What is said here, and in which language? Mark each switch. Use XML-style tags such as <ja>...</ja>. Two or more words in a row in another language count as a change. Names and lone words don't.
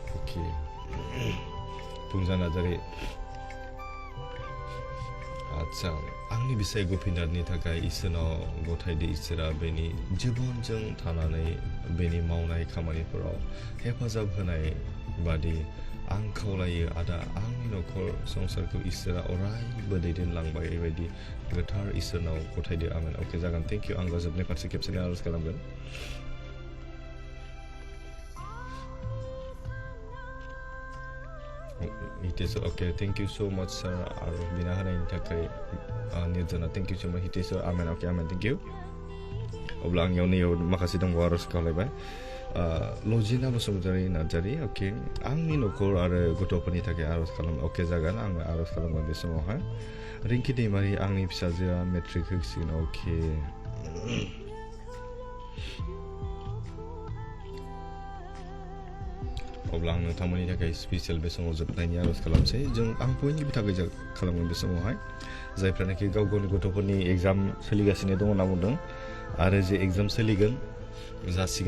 <brx>ओके बुंजा नार्जारि आच्छा आंनि बिसाय गपिनाथनि थाखाय इसोरनाव गथायदि इसोरा बेनि जिबनजों थानानै बेनि मावनाय खामानिफोराव हेफाजाब होनाय बादि आं खावलायो आदा आंनि नखर संसारखौ इसोरा अरायबो दैदेनलांबाय बेबायदि गोथार इसोरनाव गथायदो आमेन अके जागोन</brx> <en>thank you</en> <brx>आं जोबनाय फारसे खेबसेनो आरज खालामगोन हितेश्वर ओके</brx> <en>thank you so much</en> <brx>सर और बिना होनायनि थाखाय निर्जना</brx> <en>thank you so much</en> <brx>हितेश्वर आमेन ओके आमेन</brx> <en>thank you</en> <brx>अब्ला आंनियाव नैयाव माखासे दंबावो आरज खालामबाय लजिना बसुमतारी नार्जारि ओके आंनि नखर आरो गथ'फोरनि थाखाय आरज खालाम ओके जागोन आं आरज खालामगोन बे समावहाय रिंकि दैमारि आंनि फिसाजोआ मेट्रिक होसिगोन ओके अब्ला आं नोंथांमोननि थाखाय स्पेशल बे समाव जोबनायनि आरज खालामसै जों आं बयनिबो थाखाय खालामगोन बे समावहाय जायफ्रानाखि गाव गावनि गथ'फोरनि एग्जाम सोलिगासिनो दङ होनना बुंदों आरो जे एग्जाम सोलिगोन जासिगोन</brx>